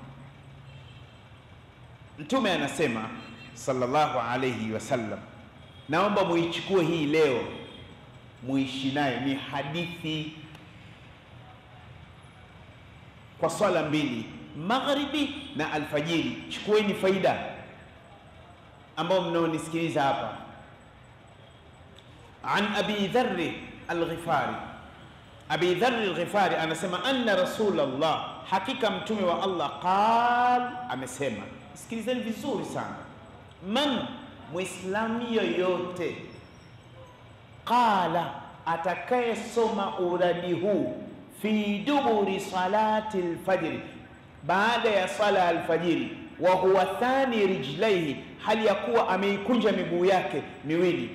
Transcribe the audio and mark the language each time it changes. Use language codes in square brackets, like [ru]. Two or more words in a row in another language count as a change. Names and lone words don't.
[sw] Mtume anasema [ar] صلى الله عليه وسلم, [sw] naomba muichukue hii leo muishi nayo, ni hadithi kwa swala mbili, magharibi na alfajiri. Chukueni faida ambao mnaonisikiliza hapa. An Abi Dharr al-Ghifari, Abi Dharr al-Ghifari anasema [ar] أن رسول الله, [sw] hakika mtume wa Allah, qal, amesema. Sikilizeni vizuri sana, man, muislamu yoyote, qala, atakayesoma uradi huu [ar] في دبر صلاة الفجر, [sw] baada ya sala al-fajiri, [ar] وهو ثان رجليه, [sw] hali ya kuwa ameikunja miguu yake miwili.